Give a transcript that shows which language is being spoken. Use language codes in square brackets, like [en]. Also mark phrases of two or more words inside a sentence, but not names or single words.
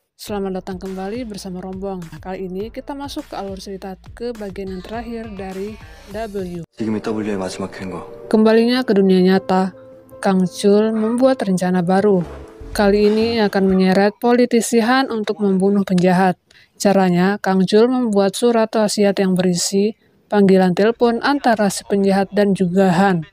[id] Selamat datang kembali bersama Rombong. Nah, kali ini kita masuk ke alur cerita ke bagian yang terakhir dari W. [ko] 지금이 W의 마지막 행거. [id] Kembalinya ke dunia nyata, Kang Chul membuat rencana baru. Kali ini akan menyeret politisi Han untuk membunuh penjahat. Caranya, Kang Chul membuat surat wasiat yang berisi panggilan telepon antara si penjahat dan juga Han.